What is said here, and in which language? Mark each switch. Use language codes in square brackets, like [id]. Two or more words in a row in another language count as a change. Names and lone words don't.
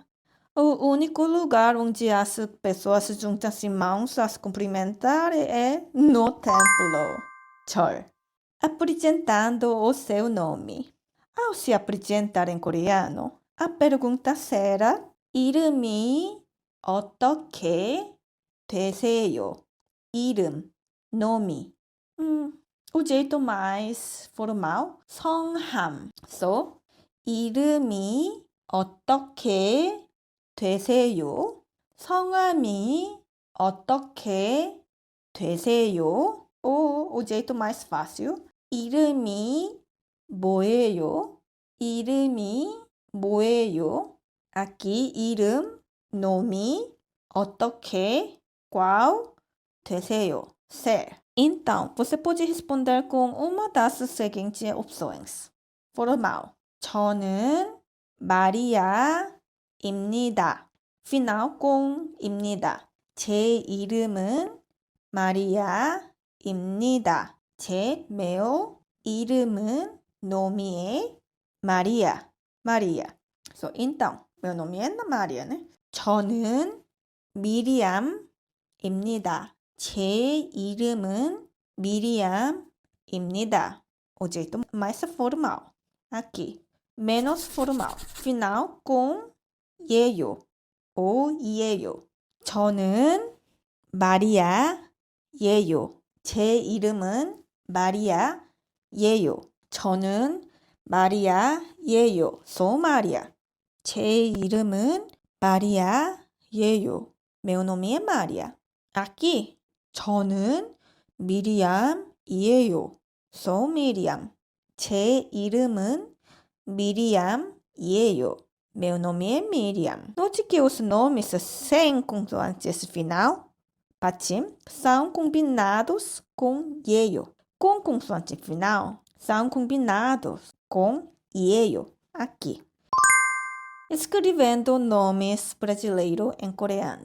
[pt] O único lugar onde as pessoas juntam as mãos a se cumprimentar é no templo. [ko] 절. [pt] Apresentando o seu nome. Ao se apresentar em coreano, a pergunta será [ko] 이름이 어떻게 되세요? 이름, [pt] nome. O jeito mais formal, [ko] 성함. So, 이름이 어떻게 되세요? 성함이 어떻게 되세요? [pt] Ou o jeito mais fácil, [ko] 이름이 뭐예요? 이름이 뭐예요? [pt] Aqui, 이름, nome, 어떻게, qual, 되세요, ser. Então, você pode responder com uma das seguintes opções. Formal. [ko] 저는 마리아입니다. [pt] Final com 입니다. [ko] 제 이름은 마리아입니다. [pt] 제 meu 이름은 nome Maria. Maria. So, então, meu nome é Maria, né? [ko] 저는 미리암입니다. 제 이름은 미리암입니다. [pt] O jeito mais formal. Aqui, menos formal. Final com 예요. O 예요. [ko] 저는 마리아예요. 제 이름은 마리아예요. 저는 마리아예요. Sou Maria. 제 이름은 마리아예요. [pt] Meu nome é Maria. Aqui, [ko] 저는 미리암이에요. [pt] Sou Miriam. [ko] 제 이름은 미리암이에요. [pt] Meu nome é Miriam. Note que os nomes sem consoantes final, patim, são combinados com 예요. Com consoante final, são combinados com 예요. Aqui. Escrevendo nomes brasileiros em coreano.